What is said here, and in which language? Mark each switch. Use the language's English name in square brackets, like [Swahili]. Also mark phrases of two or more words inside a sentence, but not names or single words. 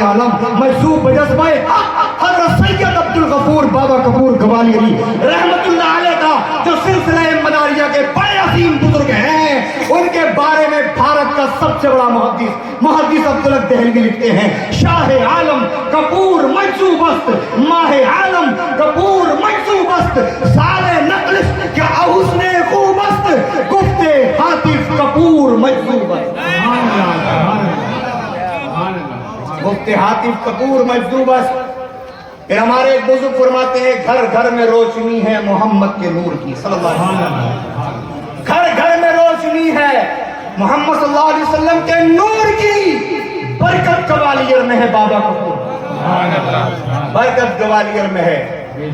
[Urdu] عالم، مجذوب بجذبہ حضرت سید عبدالغفور بابا کپور گوالیری رحمت اللہ علیہ کا جو سلسلہ مداریہ کے بڑے عظیم بزرگ ہیں، ان کے بارے میں بھارت کا سب سے بڑا محدث عبدالحق دہلوی لکھتے ہیں: [Persian] شاہ عالم کپور مجذوب است، ماہ عالم کپور مجذوب است، سال نقلش کیا حسن خوب است، گفتے حاطف کپور مجذوب است. گفتے حاطف کپور مجذوب است. [Urdu] پھر ہمارے ایک بزرگ فرماتے ہیں گھر گھر میں روشنی ہے محمد کے نور کی [Arabic] صلی اللہ علیہ وسلم. [Urdu] گھر گھر میں روشنی ہے محمد [Arabic] صلی اللہ علیہ وسلم [Urdu] کے نور کی. برکت گوالیئر میں ہے بابا کپور، برکت گوالیئر میں ہے.